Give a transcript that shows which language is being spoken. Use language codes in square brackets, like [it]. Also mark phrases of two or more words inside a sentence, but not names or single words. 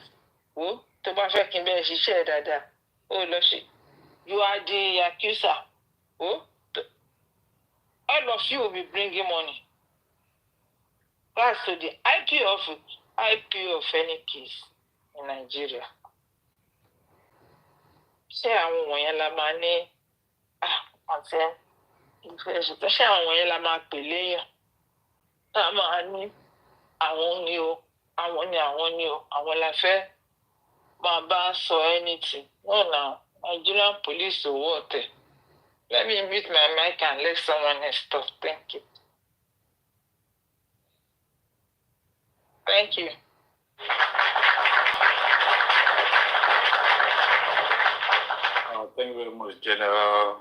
[yo] Oh, to ba fe kin be sise dada. [en] Oh, you are the accuser. Oh, all of you will be bringing money. That's to the IPO of any case in Nigeria. [yo] Ṣé àwọn wọ̀nyẹn la máa ní àti ìfẹsùn tó ṣe àwọn wọ̀nyẹn la máa pè léèyàn. Tá a máa ní àwọn ni o, àwọn ni o, àwọn la fẹ́ máa bá sọ anything. [en] No, now, Nigerian police [yo] ò wọ́ ọ̀tẹ̀. [en] Let me mute my mic and let someone else talk. Thank you. Thank you. Thank you very much, General.